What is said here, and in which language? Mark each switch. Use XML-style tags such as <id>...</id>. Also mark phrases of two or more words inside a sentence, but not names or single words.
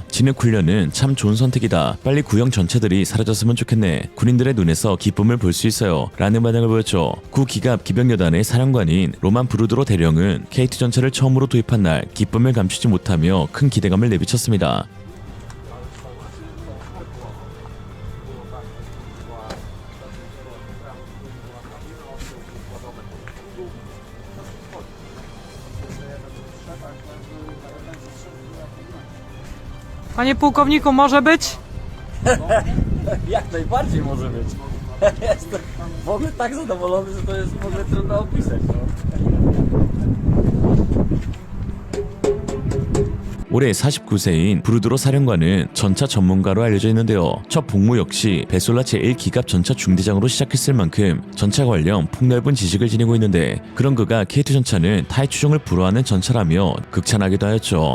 <ko>진흙 훈련은 참 좋은 선택이다. 빨리 구형 전차들이 사라졌으면 좋겠네. 군인들의 눈에서 기쁨을 볼 수 있어요. 라는 반응을 보였죠. 구기갑 기병여단의 사령관인 로만 브루드로 대령은 K2 전차를 처음으로 도입한 날 기쁨을 감추지 못하며 큰 기대감을 내비쳤습니다.</ko> <pl>Panie pułkowniku, może być? Jak najbardziej może być. Jestem w ogóle tak zadowolony, że to jest w ogóle trudno opisać. No.</pl> <ko>올해 49세인 브루드로 사령관은 전차 전문가로 알려져 있는데요. 첫 복무 역시 베솔라 제1기갑 전차 중대장으로 시작했을 만큼 전차 관련 폭넓은 지식을 지니고 있는데 그런 그가 K2 전차는 타의 추종을 불허하는 전차라며 극찬하기도 하였죠.</ko>